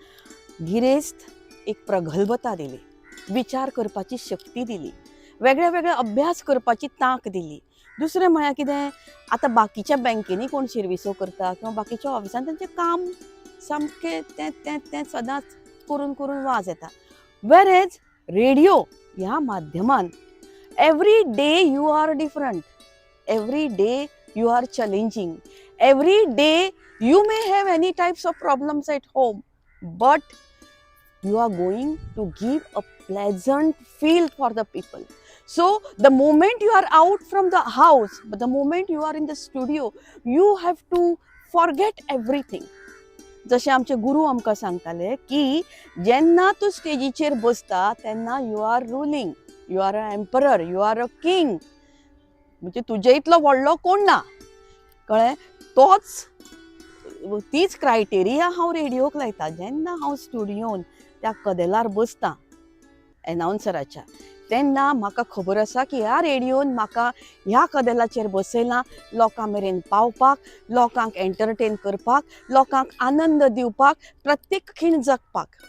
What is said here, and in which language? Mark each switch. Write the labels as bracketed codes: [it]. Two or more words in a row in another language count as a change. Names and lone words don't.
[kok] गिरेस्त एक प्रगल्भता दिली, विचार करपाची शक्ती दिली, वेगळे वेगळे अभ्यास करपाची तांक दिली. दुसरें म्हळ्यार कितें, आतां बाकीच्या बँकेनी कोण शिरविसो करता किंवा बाकीच्या ऑफिसान तांचें काम सामकें तें सदांच करून करून वाज येता. [en] whereas radio [kok] ह्या माध्यमान [en] every day you are different, every day you are challenging, every day you may have any types of problems at home, but you are going to give a pleasant feel for the people. So the moment you are out from the house, but the moment you are in the studio, you have to forget everything. [kok] जशें आमचे गुरू आमकां सांगताले की जेन्ना तूं स्टेजीचेर बसता तेन्ना [en] you are ruling, you are an emperor, you are a king. [kok] म्हणजे तुजे इतलो व्हडलो कोण ना, कळ्ळें. तीच क्रायटेरिया हांव रेडिओक लायता. जेन्ना हांव स्टुडियोन त्या कदेलार बसतां एनाउन्सराच्या तेन्ना म्हाका खबर आसा की ह्या रेडिओन म्हाका ह्या कदेलाचेर बसयलां लोकां मेरेन पावपाक, लोकांक एंटरटेन करपाक, लोकांक आनंद दिवपाक, प्रत्येक खीण जगपाक.